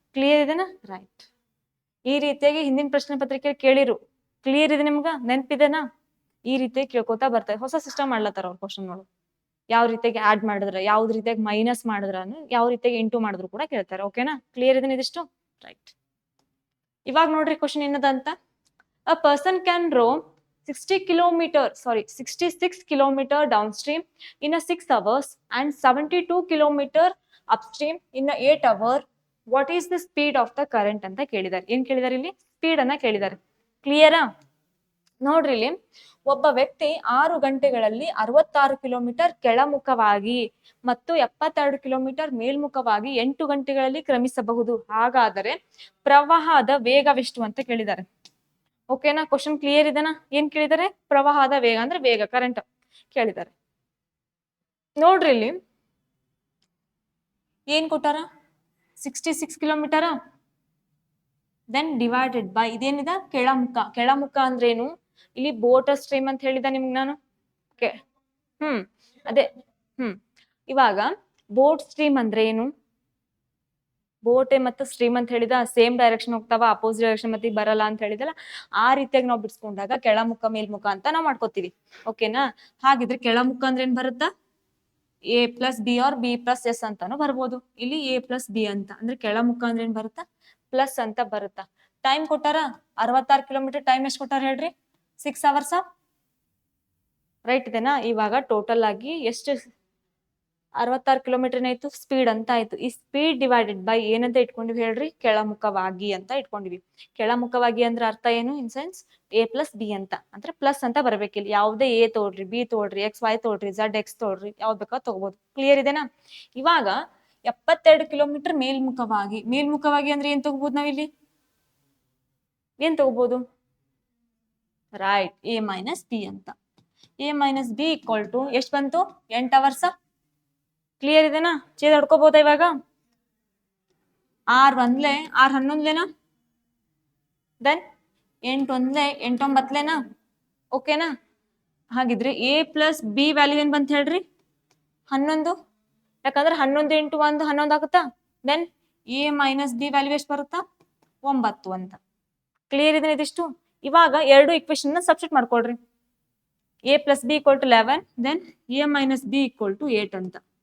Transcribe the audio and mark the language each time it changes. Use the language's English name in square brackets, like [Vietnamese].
[Kannada] Clear ಇದೆನಾ? Right. ಈ ರೀತಿಯಾಗಿ ಹಿಂದಿನ ಪ್ರಶ್ನೆ ಪತ್ರಿಕೆ ಕೇಳಿರು. ಕ್ಲಿಯರ್ ಇದೆ ನಿಮ್ಗ? ನೆನ್ಪಿದೆನಾ? ಈ ರೀತಿಯಾಗಿ ಕೇಳ್ಕೊತಾ ಬರ್ತಾರೆ. ಹೊಸ ಸಿಸ್ಟಮ್ ಮಾಡ್ಲತ್ತಾರ ಅವ್ರ ಕ್ವಶನ್ಗಳು. ಯಾವ ರೀತಿಯಾಗಿ ಆಡ್ ಮಾಡಿದ್ರ, ಯಾವ್ದು ರೀತಿಯಾಗಿ ಮೈನಸ್ ಮಾಡಿದ್ರ, ಯಾವ ರೀತಿಯಾಗಿ ಇಂಟು ಮಾಡಿದ್ರು ಕೂಡ ಕೇಳ್ತಾರೆ. ಓಕೆನಾ? ಕ್ಲಿಯರ್ ಇದೆ ಇದಿಷ್ಟು? ರೈಟ್. ಇವಾಗ ನೋಡ್ರಿ question ಏನದಂತ. [English] A person can row 66 kilometer downstream in a 6 hours and 72 kilometer upstream in a 8 hour. What is the speed of the current [Kannada] ಅಂತ ಕೇಳಿದಾರೆ. ಏನ್ ಕೇಳಿದಾರೆ ಇಲ್ಲಿ? ಸ್ಪೀಡ್ ಅನ್ನ ಕೇಳಿದಾರೆ. ಕ್ಲಿಯರಾ? ನೋಡ್ರಿ ಇಲ್ಲಿ ಒಬ್ಬ ವ್ಯಕ್ತಿ 6 ಗಂಟೆಗಳಲ್ಲಿ 66 ಕಿಲೋಮೀಟರ್ ಕೆಳಮುಖವಾಗಿ ಮತ್ತು 72 ಕಿಲೋಮೀಟರ್ ಮೇಲ್ಮುಖವಾಗಿ 8 ಗಂಟೆಗಳಲ್ಲಿ ಕ್ರಮಿಸಬಹುದು. ಹಾಗಾದರೆ ಪ್ರವಾಹದ ವೇಗವೆಷ್ಟು ಅಂತ ಕೇಳಿದ್ದಾರೆ. ಓಕೆನಾ? ಕ್ವಶನ್ ಕ್ಲಿಯರ್ ಇದೆನಾ? ಏನ್ ಕೇಳಿದ್ದಾರೆ? ಪ್ರವಾಹದ ವೇಗ ಅಂದ್ರೆ ವೇಗ, ಕರೆಂಟ್ ಕೇಳಿದ್ದಾರೆ. ನೋಡ್ರಿ ಇಲ್ಲಿ ಏನ್ ಕೊಟ್ಟಾರ? 66 ಕಿಲೋಮೀಟರ್. Then divided by ಇದೇನಿದ? ಕೆಳಮುಖ. ಕೆಳಮುಖ ಅಂದ್ರೆ ಏನು? ಇಲ್ಲಿ ಬೋಟ್ ಸ್ಟ್ರೀಮ್ ಅಂತ ಹೇಳಿದ ನಿಮ್ಗೆ ನಾನು. ಅದೇ ಇವಾಗ ಬೋಟ್ ಸ್ಟ್ರೀಮ್ ಅಂದ್ರೆ ಏನು? ಬೋಟೆ ಮತ್ತು ಸ್ಟ್ರೀಮ್ ಅಂತ ಹೇಳಿದ ಸೇಮ್ ಡೈರೆಕ್ಷನ್ ಹೋಗ್ತಾವ, ಅಪೋಸಿಟ್ ಡೈರೆಕ್ಷನ್ ಮತ್ತೆ ಬರಲ್ಲ ಅಂತ ಹೇಳಿದಲ್ಲ. ಆ ರೀತಿಯಾಗಿ ನಾವು ಬಿಡಿಸ್ಕೊಂಡಾಗ ಕೆಳಮುಖ ಮೇಲ್ಮುಖ ಅಂತ ನಾವು ಮಾಡ್ಕೋತೀವಿ. ಓಕೆನಾ? ಹಾಗಿದ್ರೆ ಕೆಳಮುಖ ಅಂದ್ರೆ ಏನ್ ಬರುತ್ತಾ? [English] A plus B or B plus S [Kannada] ಅಂತಾನು ಬರ್ಬೋದು. ಇಲ್ಲಿ A plus B ಅಂತ ಅಂದ್ರೆ ಕೆಳಮುಖ ಅಂದ್ರೆ ಏನ್ ಬರುತ್ತಾ? ಪ್ಲಸ್ ಅಂತ ಬರುತ್ತಾ. ಟೈಮ್ ಕೊಟ್ಟಾರ 66 ಕಿಲೋಮೀಟರ್. ಟೈಮ್ ಎಷ್ಟು ಕೊಟ್ಟಾರ ಹೇಳ್ರಿ? 6 hours. ರೈಟ್ ಇದೆನಾ? ಇವಾಗ ಟೋಟಲ್ ಆಗಿ ಎಷ್ಟು 66 ಕಿಲೋಮೀಟರ್ ಏನಾಯ್ತು? ಸ್ಪೀಡ್ ಅಂತ ಆಯ್ತು. ಈ ಸ್ಪೀಡ್ ಡಿವೈಡೆಡ್ ಬೈ ಏನಂತ ಇಟ್ಕೊಂಡಿವಿ ಹೇಳ್ರಿ? ಕೆಳಮುಖವಾಗಿ ಅಂತ ಇಟ್ಕೊಂಡಿವಿ. ಕೆಳಮುಖವಾಗಿ ಅಂದ್ರೆ ಅರ್ಥ ಏನು? In sense A plus B ಅಂತ ಅಂದ್ರೆ ಪ್ಲಸ್ ಅಂತ ಬರ್ಬೇಕಿಲ್ಲ. ಯಾವುದೇ A ತೋಡ್ರಿ, B ತೋಡ್ರಿ, XY ತೋಡ್ರಿ, Z X ತೋಡ್ರಿ, ಯಾವ್ದು ಬೇಕಾ ತಗೋಬಹುದು. ಕ್ಲಿಯರ್ ಇದೆನಾ? ಇವಾಗ 72 ಕಿಲೋಮೀಟರ್ ಮೇಲ್ಮುಖವಾಗಿ. ಮೇಲ್ಮುಖವಾಗಿ ಅಂದ್ರೆ ಏನ್ ತಗೋಬಹುದು ನಾವಿಲ್ಲಿ? ಏನ್ ತಗೋಬಹುದು? [English] Right, A minus B ಅಂತ. A minus B equal to ಎಷ್ಟು ಬಂತು? [Kannada] 8 hours. ಕ್ಲಿಯರ್ ಇದೆನಾ? ಚೇಂಜ್ ಹೊಡ್ಕೋಬಹುದಾ ಇವಾಗ? 6 1 6 11 ದೆನ್ 8 1 8 9 ಓಕೆನಾ? ಹಾಗಿದ್ರೆ A plus B ವ್ಯಾಲ್ಯೂ ಏನ್ ಬಂತ ಹೇಳ್ರಿ? 11. ಯಾಕಂದ್ರೆ 11 ಇಂಟು 1 11 ಆಗುತ್ತಾ? Then A minus B value ಎಷ್ಟು ಬರುತ್ತಾ? 9 ಅಂತ. ಕ್ಲಿಯರ್ ಇದೆ ಇದಿಷ್ಟು? ಇವಾಗ ಎರಡು ಇಕ್ವೇಶನ್ ಸಬ್ಸ್ಟಿಟ್ಯೂಟ್ ಮಾಡ್ಕೊಳ್ರಿ. [English] A plus B equal to 11 then A minus B equal to 8 ಅಂತ.